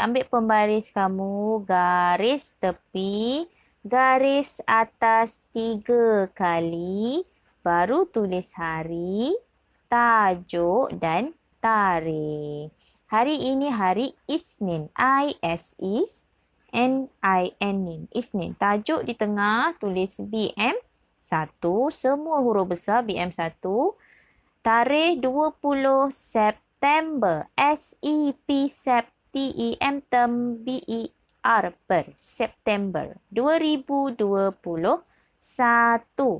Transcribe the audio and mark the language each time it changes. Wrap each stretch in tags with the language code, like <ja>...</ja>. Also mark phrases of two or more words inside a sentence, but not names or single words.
<ms>Ambil pembaris kamu, garis tepi, garis atas 3 kali, baru tulis hari, tajuk dan tarikh. Hari ini hari Isnin. I-S-N-I-N. Isnin. Tajuk di tengah tulis BM1. Semua huruf besar BM1. Tarikh 20 September. S-E-P T-E-M B-E-R per September 2021.</ms>